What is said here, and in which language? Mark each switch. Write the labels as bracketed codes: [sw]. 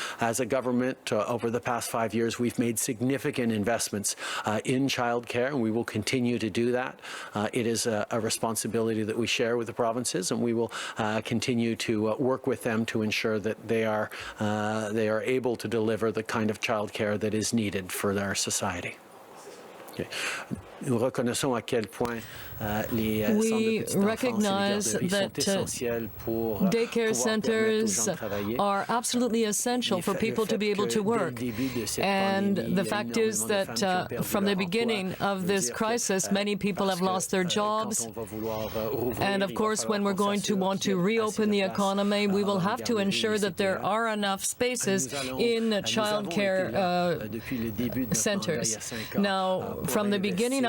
[en] As a government, over the past 5 years, we've made significant investments in childcare, and we will continue to do that. It is a responsibility that we share with the provinces, and we will continue to work with them to ensure that they are able to deliver the kind of childcare that is needed for our society. Okay. [fr] Nous reconnaissons à quel point les centres de petite enfance et les garderies sont essentiels pour [en] daycare centers are absolutely essential for people to be able to work. And the fact is that from the beginning of this crisis, many people have lost their jobs. And of course, when we're going to want to reopen the economy, we will have to ensure that there are enough spaces in child care centers. Now, from the beginning